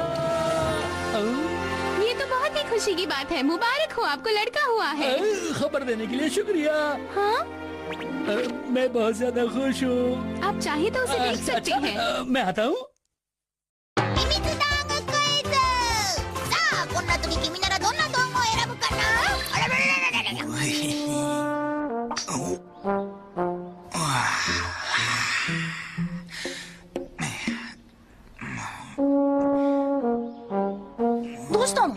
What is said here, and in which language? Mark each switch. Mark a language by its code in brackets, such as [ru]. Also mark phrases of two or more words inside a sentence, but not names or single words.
[hi] ये तो बहुत ही खुशी की बात है। मुबारक हो, आपको लड़का हुआ है। खबर देने के लिए शुक्रिया। हाँ, मैं बहुत ज्यादा खुश हूँ। आप चाहे तो उसे देख सकते हैं। मैं आता हूँ। [ja] 秘密道具クイズ。さあ、こんな時君ならどんな道具を選ぶかな。あらららららら。どうしたの？